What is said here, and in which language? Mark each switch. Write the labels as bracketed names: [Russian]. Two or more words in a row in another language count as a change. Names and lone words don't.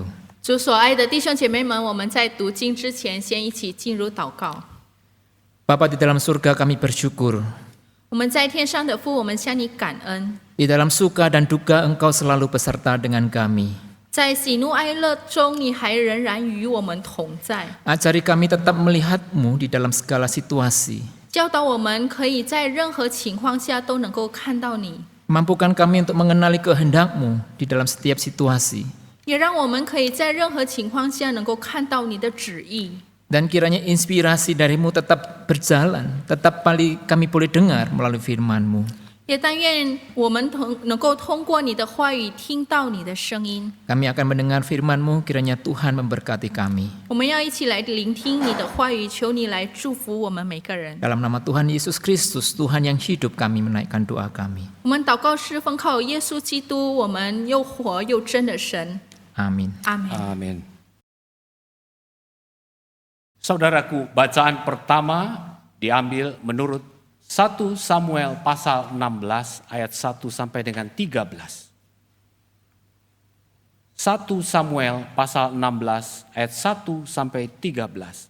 [Chinese] 主所爱的弟兄姐妹们，我们在读经之前，先一起进入祷告。 [Indonesian] Bapa di dalam surga, kami bersyukur. [Chinese] 我们在天上的父，我们向你感恩， [Indonesian] Di dalam suka dan duka Engkau selalu beserta dengan kami. [Chinese] 在喜怒哀乐中，你还仍然与我们同在， [Indonesian] Ajari kami tetap melihat-Mu di dalam segala situasi. [Chinese] 教导我们可以在任何情况下都能够看到你， [Indonesian] Mampukan kami untuk mengenali kehendak-Mu di dalam setiap situasi. [Chinese] 也让我们可以在任何情况下能够看到你的旨意。 [Indonesian] Dan kiranya inspirasi dari-Mu tetap berjalan, tetap kami boleh dengar melalui firman-Mu. [Chinese] 也但愿我们能够通过你的话语听到你的声音。 [Indonesian] Kami akan mendengar firman-Mu, kiranya Tuhan memberkati kami. [Chinese] 我们要一起来聆听你的话语，求你来祝福我们每个人。 [Indonesian] Dalam nama Tuhan Yesus Kristus, Tuhan yang hidup, kami menaikkan doa kami. [Chinese] 我们祷告是奉靠耶稣基督，我们又活又真的神。 [Indonesian] Amin. [Chinese] 阿门。 [Indonesian] Amin. Saudaraku, bacaan pertama diambil menurut 1 Samuel pasal 16 ayat 1 sampai dengan 13. 1 Samuel pasal 16 ayat 1 sampai 13.